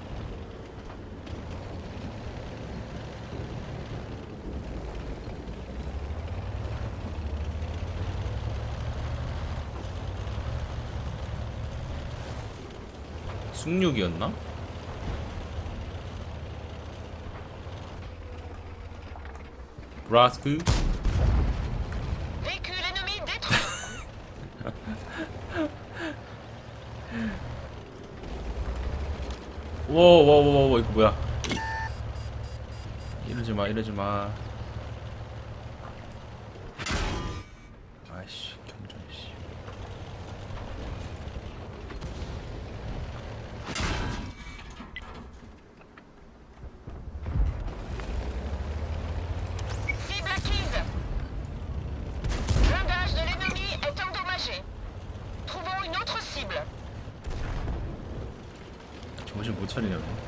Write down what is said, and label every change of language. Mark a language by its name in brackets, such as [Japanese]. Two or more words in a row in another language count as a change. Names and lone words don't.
[Korean] 숙육이었나? 브라스크? [French] Véhicule ennemi détruit. [Korean] 워워워워 이거 뭐야? 이러지 마 이러지 마. 아이씨 경전 씨. [French] Cible acquise. Blindage de l'ennemi est endommagé. Trouvons une autre cible. [Korean] 정신 못 차리냐고.